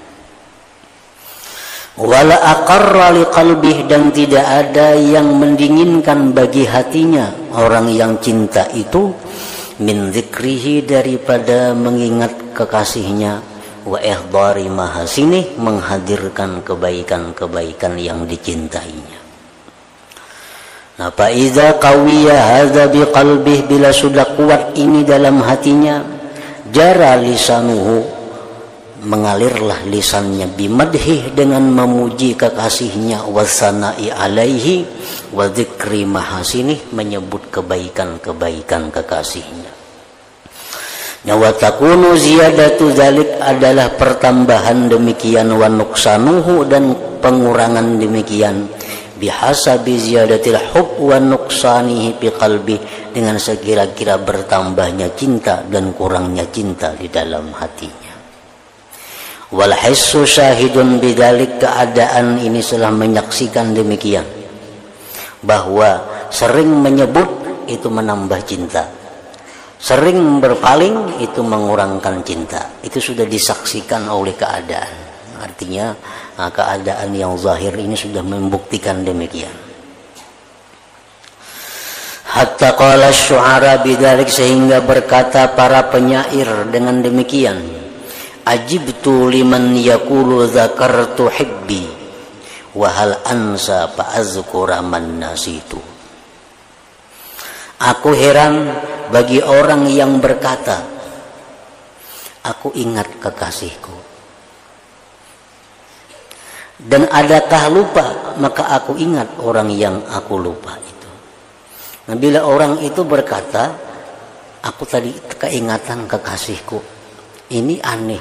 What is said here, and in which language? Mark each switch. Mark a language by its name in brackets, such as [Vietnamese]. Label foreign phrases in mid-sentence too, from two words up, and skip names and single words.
[Arabic] ولا أقر لقلبه, [Indonesian] dan tidak ada yang mendinginkan bagi hatinya orang yang cinta itu [Arabic] من ذكره, [Indonesian] daripada mengingat kekasihnya, [Arabic] وإحضار محاسنه, [Indonesian] menghadirkan kebaikan-kebaikan yang dicintainya. Nah, [Arabic] فإذا قوي هذا بقلبه, [Indonesian] bila sudah kuat ini dalam hatinya, [Arabic] جرى لسانه, [Indonesian] mengalirlah lisannya, bimadhih, dengan memuji kekasihnya, [Arabic] والثناء عليه وذكر محاسنه, [Indonesian] menyebut kebaikan-kebaikan kekasihnya. [Arabic] وتكون زيادة ذلك, [Indonesian] adalah pertambahan demikian, [Arabic] ونقصانه, [Indonesian] dan pengurangan demikian, [Arabic] بحسب زيادة الحب ونقصانه في القلب, [Indonesian] dengan sekira-kira bertambahnya cinta dan kurangnya cinta di dalam hatinya. [Arabic] والحس شاهد بذلك, [Indonesian] keadaan ini telah menyaksikan demikian, bahwa sering menyebut itu menambah cinta, Sering berpaling itu mengurangkan cinta. Itu sudah disaksikan oleh keadaan. Artinya keadaan yang zahir ini sudah membuktikan demikian. [Arabic] حتى قال الشعراء بذلك, [Indonesian] sehingga berkata para penyair dengan demikian. [Arabic] عجبت لمن يقول ذكرت حبي وهل أنسى فأذكر من نسيت. [Indonesian] Aku heran bagi orang yang berkata, aku ingat kekasihku. Dan adakah lupa, maka aku ingat orang yang aku lupa itu. Nah, bila orang itu berkata, aku tadi keingatan kekasihku, ini aneh.